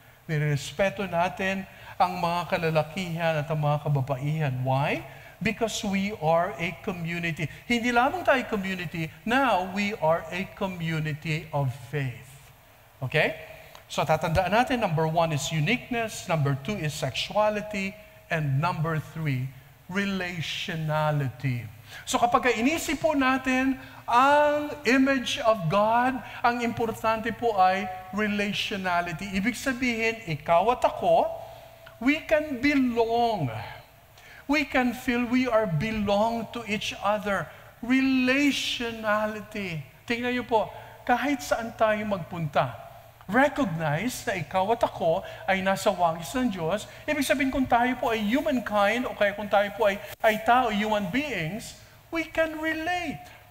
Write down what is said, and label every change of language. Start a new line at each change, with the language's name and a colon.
Filipino: Nirespeto natin ang mga kalalakihan at ang mga kababaihan.
English: Why? Because we are a community.
Filipino: Hindi lamang tayo community,
English: now we are a community of faith. Okay?
Filipino: So tatandaan natin,
English: number 1 is uniqueness, number 2 is sexuality, and number 3, relationality.
Filipino: So kapag inisip po natin ang image of God, ang importante po ay relationality. Ibig sabihin, ikaw at ako,
English: we can belong. We can feel we are belong to each other. Relationality.
Filipino: Tingnan niyo po, kahit saan tayo magpunta, recognize na ikaw at ako ay nasa wangis ng Diyos. Ibig sabihin kung tayo po ay humankind o kaya kung tayo po ay tao, human beings,
English: we can relate.